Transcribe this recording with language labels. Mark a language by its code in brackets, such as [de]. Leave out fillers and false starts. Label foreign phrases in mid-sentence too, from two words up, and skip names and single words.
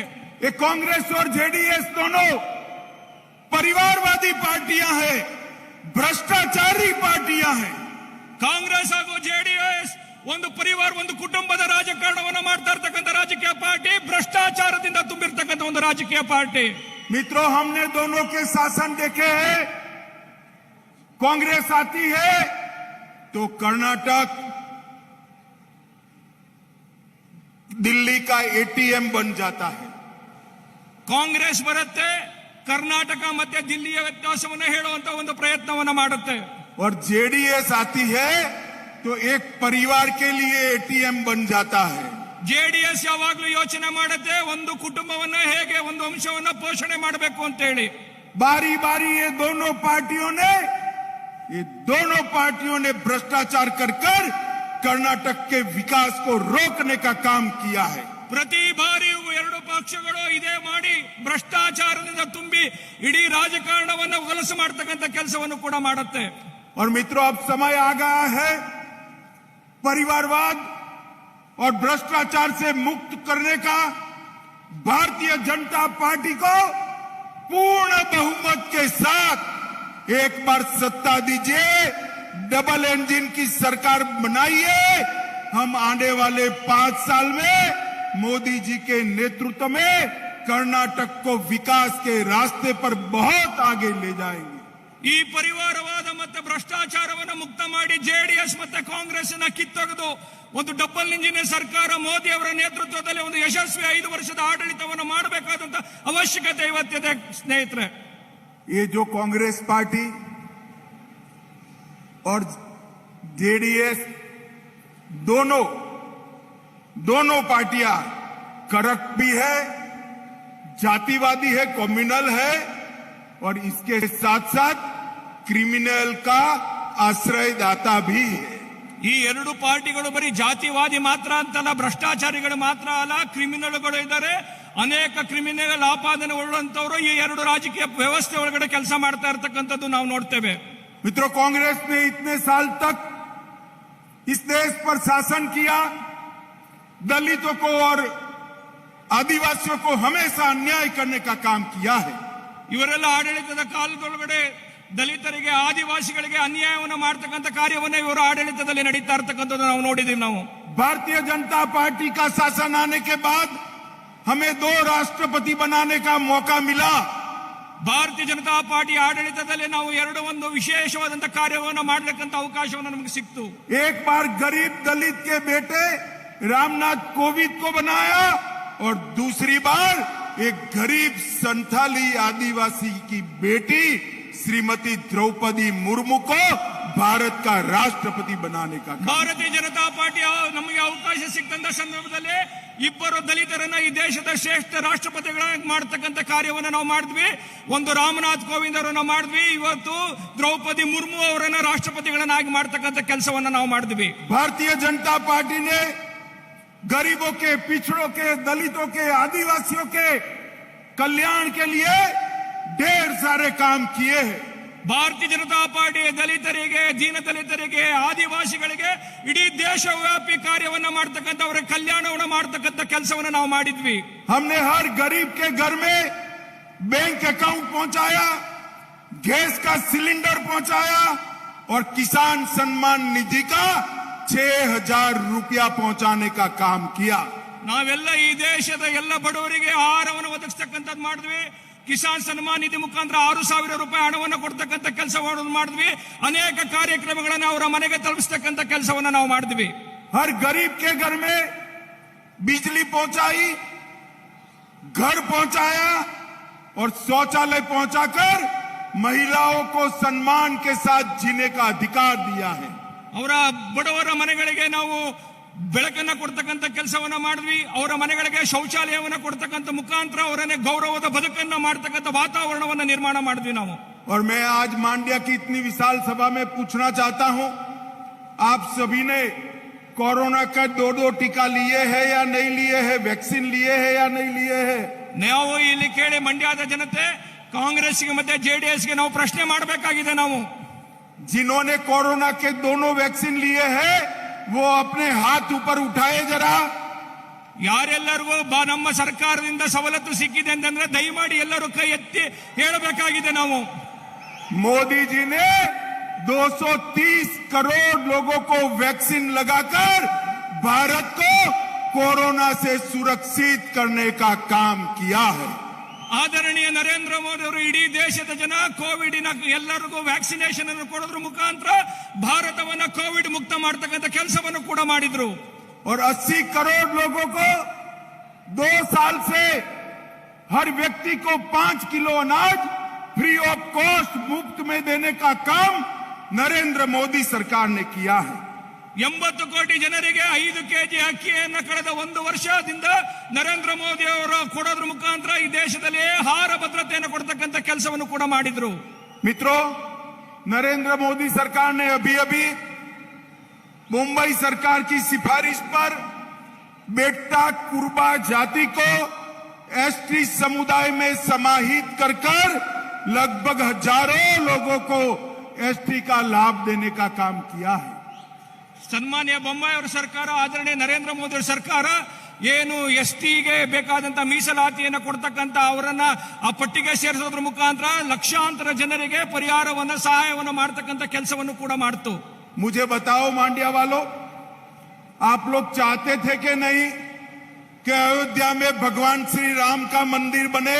[hi] ये कांग्रेस और जेडीएस दोनों परिवारवादी पार्टियां हैं, भ्रष्टाचारी पार्टियां हैं. [kn] ಕಾಂಗ್ರೆಸ್ ಹಾಗೂ ಜೆಡಿಎಸ್ ಒಂದು ಪರಿವಾರ, ಒಂದು ಕುಟುಂಬದ ರಾಜಕಾರಣವನ್ನು ಮಾಡ್ತಾ ಇರ್ತಕ್ಕಂಥ ರಾಜಕೀಯ ಪಾರ್ಟಿ, ಭ್ರಷ್ಟಾಚಾರದಿಂದ ತುಂಬಿರ್ತಕ್ಕಂಥ ಒಂದು ರಾಜಕೀಯ ಪಾರ್ಟಿ. [hi] मित्रों, हमने दोनों के शासन देखे हैं. कांग्रेस आती है तो कर्नाटक दिल्ली का एटीएम बन जाता है. [kn] ಕಾಂಗ್ರೆಸ್ ಬರುತ್ತೆ, ಕರ್ನಾಟಕ ಮತ್ತೆ ದಿಲ್ಲಿಯ ವ್ಯತ್ಯಾಸವನ್ನು ಹೇಳುವಂತ ಒಂದು ಪ್ರಯತ್ನವನ್ನು ಮಾಡುತ್ತೆ. [hi] और जेडीएस आती है तो एक परिवार के लिए एटीएम बन जाता है. [kn] ಜೆಡಿಎಸ್ ಯಾವಾಗಲೂ ಯೋಚನೆ ಮಾಡುತ್ತೆ ಒಂದು ಕುಟುಂಬವನ್ನ ಹೇಗೆ ಒಂದು ವಂಶವನ್ನ ಪೋಷಣೆ ಮಾಡಬೇಕು ಅಂತ ಹೇಳಿ. [hi] बारी बारी ये दोनों पार्टियों ने भ्रष्टाचार कर कर्नाटक के विकास को रोकने का काम किया है. [kn] ಪ್ರತಿ ಬಾರಿಯೂ ಎರಡು ಪಕ್ಷಗಳು ಇದೇ ಮಾಡಿ ಭ್ರಷ್ಟಾಚಾರದಿಂದ ತುಂಬಿ ಇಡೀ ರಾಜಕಾರಣವನ್ನು ಹೊಲಸು ಮಾಡತಕ್ಕಂಥ ಕೆಲಸವನ್ನು ಕೂಡ ಮಾಡುತ್ತೆ. [hi] और मित्रों, अब समय आ गया है परिवारवाद और भ्रष्टाचार से मुक्त करने का। भारतीय जनता पार्टी को पूर्ण बहुमत के साथ एक बार सत्ता दीजिए, [en] double engine [hi] की सरकार बनाइए। हम आने वाले 5 साल में मोदी जी के नेतृत्व में कर्नाटक को विकास के रास्ते पर बहुत आगे ले जाएंगे। [kn] ಈ ಪರಿವಾರವಾದ ಮತ್ತು ಭ್ರಷ್ಟಾಚಾರವನ್ನು ಮುಕ್ತ ಮಾಡಿ ಜೆಡಿಎಸ್ ಮತ್ತೆ ಕಾಂಗ್ರೆಸ್ ಕಿತ್ತೊಗೆದು ಒಂದು [en] double engine [kn] ಸರ್ಕಾರ ಮೋದಿ ಅವರ ನೇತೃತ್ವದಲ್ಲಿ ಒಂದು ಯಶಸ್ವಿ 5 ವರ್ಷದ ಆಡಳಿತವನ್ನು ಮಾಡಬೇಕಾದಂತ ಅವಶ್ಯಕತೆ ಇವತ್ತಿದೆ ಸ್ನೇಹಿತರೆ. [hi] ये जो कांग्रेस पार्टी और जेडीएस दोनों पार्टियां करप्ट भी है, जातिवादी है, कम्युनल है और इसके साथ साथ क्रिमिनल का आश्रयदाता भी है. [kn] ಈ ಎರಡು ಪಾರ್ಟಿಗಳು ಬರೀ ಜಾತಿವಾದಿ ಮಾತ್ರ ಅಂತಲ್ಲ, ಭ್ರಷ್ಟಾಚಾರಿಗಳು ಮಾತ್ರ ಅಲ್ಲ, ಕ್ರಿಮಿನಲ್ಗಳು ಇದ್ದಾರೆ. ಅನೇಕ ಕ್ರಿಮಿನಲ್ ಆಪಾದನೆ ಉಳ್ಳಂತವರು ಈ ಎರಡು ರಾಜಕೀಯ ವ್ಯವಸ್ಥೆ ಒಳಗಡೆ ಕೆಲಸ ಮಾಡ್ತಾ ಇರತಕ್ಕಂಥದ್ದು ನಾವು ನೋಡ್ತೇವೆ. [hi] मित्रों, कांग्रेस ने इतने साल तक इस देश पर शासन किया, दलितों को और आदिवासियों को हमेशा अन्याय करने का काम किया है. [kn] ಇವರೆಲ್ಲ ಆಡಳಿತದ ಕಾಲದೊಳಗಡೆ ದಲಿತರಿಗೆ ಆದಿವಾಸಿಗಳಿಗೆ ಅನ್ಯಾಯವನ್ನು ಮಾಡತಕ್ಕಂಥ ಕಾರ್ಯವನ್ನು ಇವರು ಆಡಳಿತದಲ್ಲಿ ನಡೀತಾ ಇರತಕ್ಕಂಥದ್ದು ನಾವು ನೋಡಿದೀವಿ. ನಾವು [hi] भारतीय जनता पार्टी का शासन आने के बाद हमें 2 राष्ट्रपति बनाने का मौका मिला. [kn] ಭಾರತೀಯ ಜನತಾ ಪಾರ್ಟಿ ಆಡಳಿತದಲ್ಲಿ ನಾವು ಒಂದು ವಿಶೇಷವಾದಂತ ಕಾರ್ಯವನ್ನು ಮಾಡಲಿಕ್ಕಂತ ಅವಕಾಶವನ್ನು ನಮಗೆ ಸಿಕ್ತು. [hi] एक बार गरीब दलित के बेटे रामनाथ कोविंद को बनाया और दूसरी बार एक गरीब संथाली आदिवासी की बेटी श्रीमती द्रौपदी मुर्मू को भारत का राष्ट्रपति बनाने का. [kn] ಭಾರತೀಯ ಜನತಾ ಪಾರ್ಟಿ ನಮಗೆ ಅವಕಾಶ ಸಿಕ್ಕಂತ ಸಂದರ್ಭದಲ್ಲಿ ಇಬ್ಬರು ದಲಿತರನ್ನ ಈ ದೇಶದ ಶ್ರೇಷ್ಠ ರಾಷ್ಟ್ರಪತಿಗಳಾಗಿ ಮಾಡತಕ್ಕಂಥ ಕಾರ್ಯವನ್ನು ನಾವು ಮಾಡಿದ್ವಿ. ಒಂದು ರಾಮನಾಥ್ ಕೋವಿಂದ್ ಅವರನ್ನ ಮಾಡಿದ್ವಿ, ಇವತ್ತು द्रौपदी मुर्मू ಅವರನ್ನ ರಾಷ್ಟ್ರಪತಿಗಳನ್ನಾಗಿ ಮಾಡತಕ್ಕಂಥ ಕೆಲಸವನ್ನು ನಾವು ಮಾಡಿದ್ವಿ. [hi] भारतीय जनता पार्टी ने गरीबों के, पिछड़ों के, दलितों के, आदिवासियों के कल्याण के लिए ढेर सारे काम किए हैं. [kn] ಭಾರತೀಯ ಜನತಾ ಪಾರ್ಟಿ ದಲಿತರಿಗೆ, ದೀನ ದಲಿತರಿಗೆ, ಆದಿವಾಸಿಗಳಿಗೆ ಇಡೀ ದೇಶವ್ಯಾಪಿ ಕಾರ್ಯವನ್ನು ಮಾಡತಕ್ಕಂಥ ಅವರ ಕಲ್ಯಾಣವನ್ನು ಮಾಡತಕ್ಕಂಥ ಕೆಲಸವನ್ನು ನಾವು ಮಾಡಿದ್ವಿ. [hi] हमने हर गरीब के घर में [en] bank account [hi] पहुंचाया, गैस का सिलेंडर पहुंचाया और किसान सम्मान निधि का 6,000 रुपया पहुंचाने का काम किया. [kn] ನಾವೆಲ್ಲ ಈ ದೇಶದ ಎಲ್ಲ ಬಡವರಿಗೆ ಆಹಾರವನ್ನು ಒದಗಿಸ್ತಕ್ಕಂಥದ್ದು ಮಾಡಿದ್ವಿ. ಕಿಸಾನ್ ಸನ್ಮಾನ್ ನಿಧಿ ಮುಖಾಂತರ 6,000 ರೂಪಾಯಿ ಹಣವನ್ನು ಕೊಡ್ತಕ್ಕಂಥ ಕೆಲಸವನ್ನು ಮಾಡಿದ್ವಿ. ಅನೇಕ ಕಾರ್ಯಕ್ರಮಗಳನ್ನು ಅವರ ಮನೆಗೆ ತಲುಪಿಸ್ತಕ್ಕಂಥ ಕೆಲಸವನ್ನು ನಾವು ಮಾಡಿದ್ವಿ. [hi] हर गरीब के घर में बिजली पहुंचाई, घर पहुंचाया और शौचालय पहुंचाकर महिलाओं को सम्मान के साथ जीने का अधिकार दिया है. [kn] ಅವರ ಬಡವರ ಮನೆಗಳಿಗೆ ನಾವು ಬೆಳಕನ್ನ ಕೊಡ್ತಕ್ಕಂಥ ಕೆಲಸವನ್ನ ಮಾಡಿದ್ವಿ. ಅವರ ಮನೆಗಳಿಗೆ ಶೌಚಾಲಯವನ್ನ ಕೊಡ್ತಕ್ಕಂಥ ಮುಖಾಂತರ ಅವರನ್ನೇ ಗೌರವದ ಬದುಕನ್ನ ಮಾಡತಕ್ಕಂಥ ವಾತಾವರಣವನ್ನ ನಿರ್ಮಾಣ ಮಾಡಿದ್ವಿ ನಾವು. [hi] और मैं आज मांड्या की इतनी विशाल सभा में पूछना चाहता हूं, आप सभी ने कोरोना का 2 टीका लिए है या नहीं लिए है, वैक्सीन लिए है या नहीं लिए है? [kn] ನಾವು ಇಲ್ಲಿ ಕೇಳಿ ಮಂಡ್ಯದ ಜನತೆ, ಕಾಂಗ್ರೆಸ್ಗೆ ಮತ್ತೆ ಜೆಡಿಎಸ್ಗೆ ನಾವು ಪ್ರಶ್ನೆ ಮಾಡಬೇಕಾಗಿದೆ. ನಾವು [hi] जिन्होंने कोरोना के 2 वैक्सीन लिए हैं वो अपने हाथ ऊपर उठाए जरा. [kn] ಯಾರೆಲ್ಲರಿಗೂ ನಮ್ಮ ಸರ್ಕಾರದಿಂದ ಸವಲತ್ತು ಸಿಕ್ಕಿದೆ ಅಂತಂದ್ರೆ ದಯಮಾಡಿ ಎಲ್ಲರೂ ಕೈ ಎತ್ತಿ ಹೇಳಬೇಕಾಗಿದೆ. ನಾವು [hi] मोदी जी ने 230 करोड़ लोगों को वैक्सीन लगाकर भारत को कोरोना से सुरक्षित करने का काम किया है. [kn] ಆದರಣೀಯ ನರೇಂದ್ರ ಮೋದಿ ಅವರು ಇಡೀ ದೇಶದ ಜನ ಕೋವಿಡ್ನ ಎಲ್ಲರಿಗೂ ವ್ಯಾಕ್ಸಿನೇಷನ್ ಅನ್ನು ಕೊಡೋದ್ರ ಮುಖಾಂತರ ಭಾರತವನ್ನ ಕೋವಿಡ್ ಮುಕ್ತ ಮಾಡತಕ್ಕಂಥ ಕೆಲಸವನ್ನು ಕೂಡ ಮಾಡಿದ್ರು. [hi] और 80 करोड़ लोगों को 2 साल से हर व्यक्ति को 5 किलो अनाज [en] free of cost [hi] मुफ्त में देने का काम नरेंद्र मोदी सरकार ने किया है. [kn] 80 ಕೋಟಿ ಜನರಿಗೆ 5 ಕೆಜಿ ಅಕ್ಕಿಯನ್ನು ಕಳೆದ 1 ವರ್ಷದಿಂದ ನರೇಂದ್ರ ಮೋದಿ ಅವರು ಕೊಡೋದ್ರ ಮುಖಾಂತರ ಈ ದೇಶದಲ್ಲಿ ಆಹಾರ ಭದ್ರತೆಯನ್ನು ಕೊಡ್ತಕ್ಕಂಥ ಕೆಲಸವನ್ನು ಕೂಡ ಮಾಡಿದ್ರು. [hi] मित्रों, नरेंद्र मोदी सरकार ने अभी अभी मुंबई सरकार की सिफारिश पर बेट्टा कुर्बा जाति को एसटी समुदाय में समाहित कर लगभग हजारों लोगों को एसटी का लाभ देने का काम किया है। [kn] ಸನ್ಮಾನ್ಯ ಬೊಮ್ಮಾಯಿ ಅವರ ಸರ್ಕಾರ, ಆದರಣೀಯ ನರೇಂದ್ರ ಮೋದಿ ಅವರ ಸರ್ಕಾರ ಏನು ಎಸ್ಟಿಗೆ ಬೇಕಾದಂತ ಮೀಸಲಾತಿಯನ್ನು ಕೊಡ್ತಕ್ಕಂತ ಅವರನ್ನ ಆ ಪಟ್ಟಿಗೆ ಸೇರಿಸೋದ್ರ ಮುಖಾಂತರ ಲಕ್ಷಾಂತರ ಜನರಿಗೆ ಪರಿಹಾರವನ್ನು ಸಹಾಯವನ್ನು ಮಾಡತಕ್ಕಂತ ಕೆಲಸವನ್ನು ಕೂಡ ಮಾಡ್ತು। [hi] मुझे बताओ मांड्या वालों, आप लोग चाहते थे कि नहीं कि अयोध्या में भगवान श्री राम का मंदिर बने?